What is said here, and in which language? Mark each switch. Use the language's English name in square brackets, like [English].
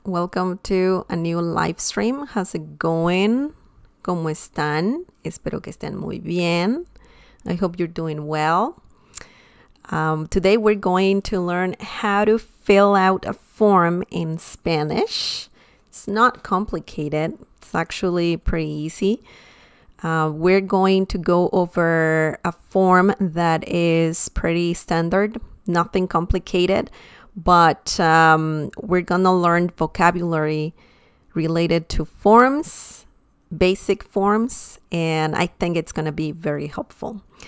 [English] Welcome to a new live stream. How's it going? [Spanish] ¿Cómo están? Espero que estén muy bien. [English] I hope you're doing well. Today we're going to learn how to fill out a form in Spanish. It's not complicated. It's actually pretty easy. We're going to go over a form that is pretty standard, nothing complicated, but we're gonna learn vocabulary related to forms, basic forms, and I think it's gonna be very helpful.